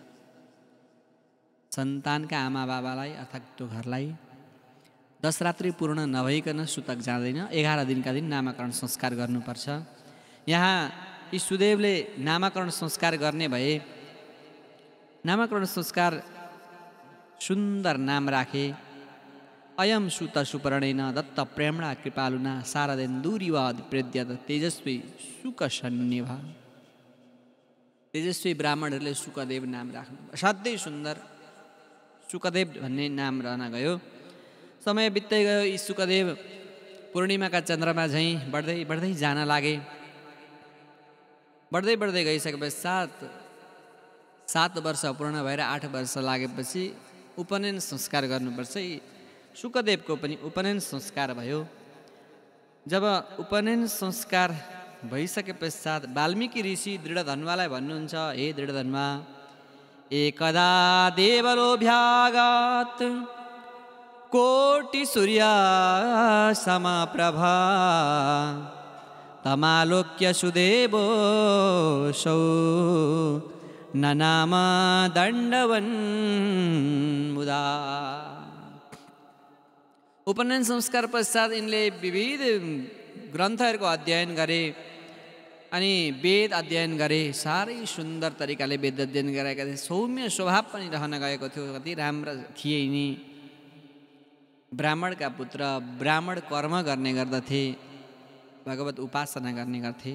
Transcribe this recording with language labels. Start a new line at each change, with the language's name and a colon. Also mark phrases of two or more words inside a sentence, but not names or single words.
Nepali: सन्तानका आमा बाबालाई अर्थात् त्यो घरलाई 10 रात्रि पूर्ण नभइकन सुतक जाँदैन। 11 दिनका दिन नामाकरण संस्कार गर्नुपर्छ। यहाँ यी सुदेवले नामाकरण संस्कार गर्ने भए। नामाकरण संस्कार सुन्दर नाम राखे।
Sanskrit: अयम सुत सुपर्णेन दत्त प्रेमणा कृपालुना शारदेन्दुरिवाद प्रेद्यत तेजस्वी सुकसन्निभ।
Nepali: तेजस्वी ब्राह्मणहरूले सुकदेव नाम राख्नु असाध्यै सुन्दर। सुकदेव भन्ने नाम रहन गयो। समय बित्दै गयो। यी सुकदेव पूर्णिमाका चन्द्रमा झैँ बढ्दै बढ्दै जान लागे। बढ्दै बढ्दै गइसके पश्चात 7 वर्ष पूर्ण भएर 8 वर्ष लागेपछि उपनयन संस्कार गर्नुपर्छ। सुकदेवको पनि उपनयन संस्कार भयो। जब उपनयन संस्कार भइसके पश्चात वाल्मीकि ऋषि दृढधन्वालाई भन्नुहुन्छ,
Sanskrit: हे दृढधन्वा, एकदा देवलोभ्यागात कोटि सूर्य समप्रभा तमालोक्य सुदेवो सौ ननाम दण्डवन् मुदा।
Nepali: उपनयन संस्कार पश्चात यिनले विविध ग्रन्थहरूको अध्ययन गरे अनि वेद अध्ययन गरे। साह्रै सुन्दर तरिकाले वेद अध्ययन गरेका थिए। सौम्य स्वभाव पनि रहन गएको थियो। कति राम्रा थिए यिनी। ब्राह्मणका पुत्र, ब्राह्मण कर्म गर्ने गर्दथे, भगवत उपासना गर्ने गर्थे।